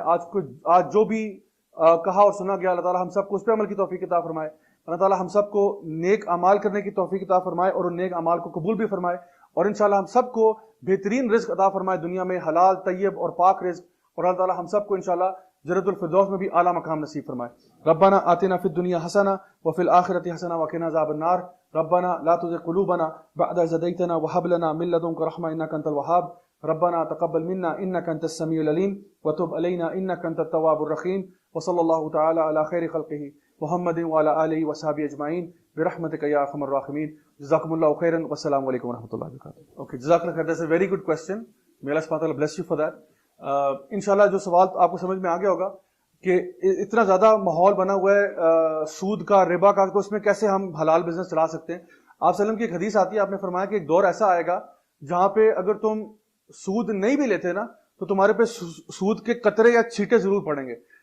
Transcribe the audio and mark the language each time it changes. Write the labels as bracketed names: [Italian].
[Urdu] آج جو بھی کہا اور سنا گیا, اللہ تعالیٰ ہم سب کو اس پہ عمل کی توفیق عطا فرمائے. اللہ تعالیٰ ہم سب کو نیک اعمال کرنے کی توفیق عطا فرمائے اور ان نیک اعمال کو قبول بھی فرمائے, اور انشاءاللہ ہم سب کو بہترین رزق عطا فرمائے دنیا میں, حلال طیب اور پاک رزق, اور اللہ تعالیٰ ہم سب کو انشاءاللہ جنت الفردوس میں بھی اعلیٰ مقام نصیب فرمائے. [Arabic] ربنا آتنا فی الدنیا حسنہ وفی الآخرۃ حسنہ وقنا عذاب النار. ربنا لا تزغ قلوبنا بعد إذ هديتنا وهب لنا من لدنك رحمة إنك أنت الوهاب. ربنا تقبل منا إنك أنت السميع العليم وتب علينا إنك أنت التواب الرحيم. وصلى الله تعالى على خير خلقه محمد وعلى آله وصحبه أجمعين برحمتك يا أرحم الراحمين. جزاكم الله خيرا والسلام عليكم ورحمة الله وبركاته. Okay, جزاك الله خير. [English] That's a very good question. May Allah subhanahu wa ta'ala bless you for that. [Urdu] انشاءاللہ جو سوال آپ کو سمجھ میں آ گیا ہوگا کہ اتنا زیادہ ماحول بنا ہوا ہے سود کا, ربا کا, تو اس میں کیسے ہم حلال بزنس چلا سکتے ہیں. آپ صلی اللہ علیہ وسلم کی ایک حدیث آتی ہے, آپ نے فرمایا کہ ایک دور ایسا آئے گا جہاں پہ اگر تم سود نہیں بھی لیتے نا تو تمہارے پہ سود کے قطرے یا چھینٹے ضرور پڑیں گے.